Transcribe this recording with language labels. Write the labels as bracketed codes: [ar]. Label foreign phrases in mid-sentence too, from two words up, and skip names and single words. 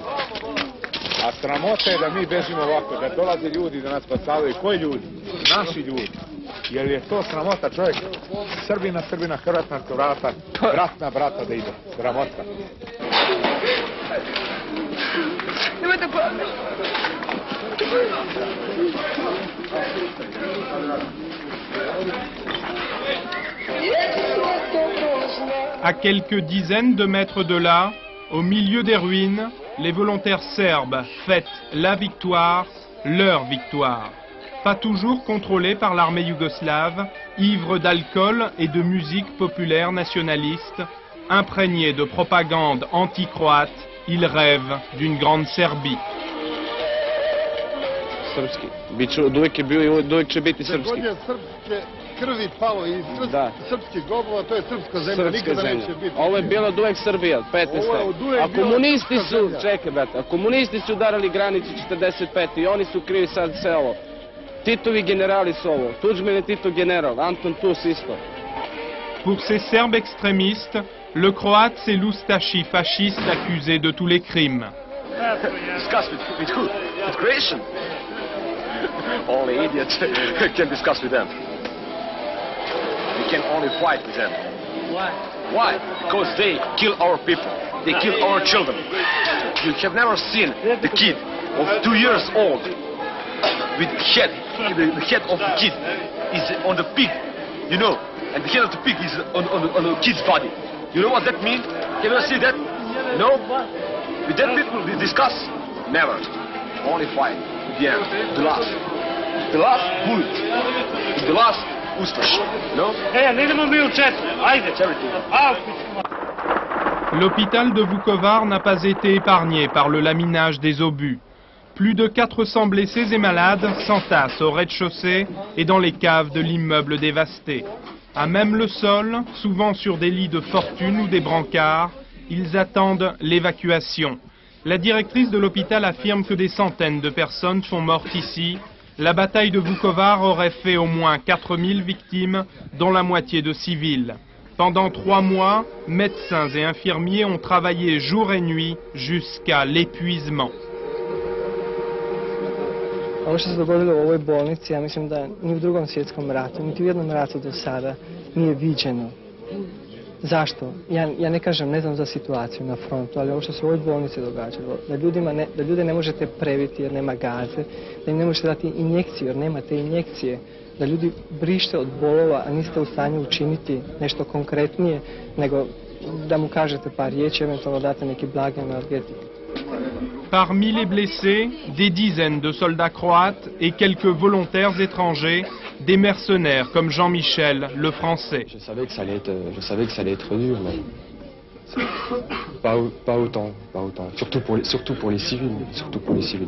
[sr] A sramota je da mi bežimo ovako, da dolaze ljudi da nas spasavaju. Koji ljudi? Naši ljudi. Jer je to sramota, čovjek, Srbina, Hrvat na vrata, brat na brata da ide. Sramota. Nemojte [fr] À quelques dizaines de mètres de là, au milieu des ruines, les volontaires serbes fêtent la victoire, leur victoire. Pas toujours contrôlés par l'armée yougoslave, ivres d'alcool et de musique populaire nationaliste, Imprégné de propagande anti-croate, il rêve d'une grande Serbie. [sr] Srpski. Uvijek je bio i uvijek će biti srpski. Srpske krvi palo i srpskih grobova, to je srpska zemlja, nikada neće biti. Ovo je bila od uvek Srbija, 15. A komunisti su, čekaj brate, a komunisti su udarali granicu 45. i oni su krivi sad sve ovo. Titovi generali su ovo, Tudžman je Tito general, Anton Tus isto. [fr] Pour ces Serbes extrémistes, le Croate c'est l'Oustachi fasciste accusé de tous les crimes. [en] Discuss with who? With Croatian? Only idiots can discuss with them. We can only fight with them. Why? Why? Because they kill our people. They kill our children. You have never seen the kid of 2 years old with the head of the kid is on the pig, you know, and the head of the pig is on the kid's body. You know what that means? Have you ever seen that? No? With that people we discuss? Never. Only fight. Yeah, the last. The last bullet. The last Ustaš. No? [fr] L'hôpital de Vukovar n'a pas été épargné par le laminage des obus. Plus de 400 blessés et malades s'entassent au rez-de-chaussée et dans les caves de l'immeuble dévasté. À même le sol, souvent sur des lits de fortune ou des brancards, ils attendent l'évacuation. La directrice de l'hôpital affirme que des centaines de personnes sont mortes ici. La bataille de Vukovar aurait fait au moins 4000 victimes, dont la moitié de civils. Pendant 3 mois, médecins et infirmiers ont travaillé jour et nuit jusqu'à l'épuisement. [hr] Ovo što se dogodilo u ovoj bolnici, ja mislim da ni u Drugom svjetskom ratu, niti u jednom ratu do sada nije viđeno. Zašto? Ja ne kažem, ne znam za situaciju na frontu, ali ovo što se u ovoj bolnici događalo, da ljude ne možete previti jer nema gaze, da im ne možete dati injekciju jer nema te injekcije, da ljudi brište od bolova, a niste u stanju učiniti nešto konkretnije, nego da mu kažete par riječi, eventualno date neki blagi analgetik. [fr] Parmi les blessés, des dizaines de soldats croates et quelques volontaires étrangers, des mercenaires comme Jean-Michel, le français. Je savais que ça allait être dur, mais pas autant. Surtout pour les civils.